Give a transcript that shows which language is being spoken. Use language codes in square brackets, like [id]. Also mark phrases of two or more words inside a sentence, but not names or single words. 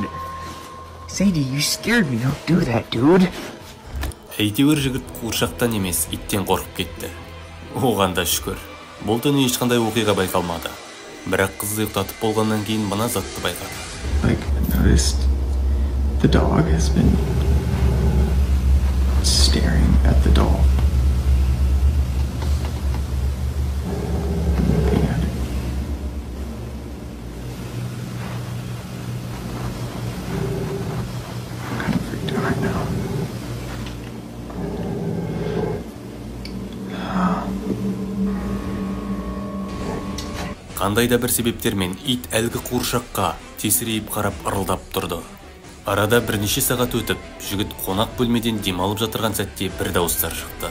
[en] Sadie, you scared me. Don't do that, dude. [kk] Әйтеуір жігіт қуыршақтан емес, иттен қорқып кетті. Оған да шүкір. Бұл түні ешқандай оқиға байқалмады. Бірақ қызды ұйықтатып болғаннан кейін мына затты байқады. [en] Like, I noticed the dog has been staring at the doll. Looking at it. I'm kind of freaked out right now. [kk] Қандай да бір себептермен ит әлгі қуыршаққа тесірейіп қарап ырылдап тұрды. Арада бірнеше сағат өтіп, жігіт қонақ бөлмеден демалып жатырған сәтте бір дауыстар шықты.